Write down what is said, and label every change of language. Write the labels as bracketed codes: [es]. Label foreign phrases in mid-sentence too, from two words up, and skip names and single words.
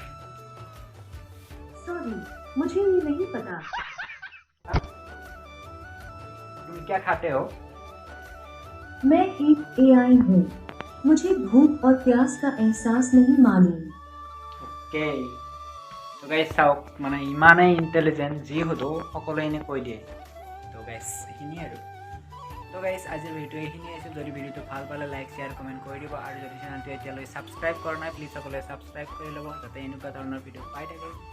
[hi] सॉरी, मुझे ये नहीं पता। तुम क्या खाते हो? मैं एक AI हूँ। मुझे भूख और प्यास का एहसास नहीं मालूम। ओके, [as] তো গাইজ চাওক, মানে ইমানেই ইণ্টেলিজেণ্ট, যি সোধো সকলোৱে এনে কৈ দিয়ে। তো গাইজ এইখিনিয়ে আৰু। তো গাইজ আজিৰ ভিডিঅ' এইখিনিয়ে আছিল। যদি ভিডিঅ'টো ভাল পালে [en] like, share, comment [as] কৰি দিব। আৰু যদি চেনেলটো এতিয়ালৈ ছাবস্ক্ৰাইব কৰা নাই, প্লিজ সকলোৱে ছাবস্ক্ৰাইব কৰি ল'ব, যাতে এনেকুৱা ধৰণৰ ভিডিঅ' পাই থাকে।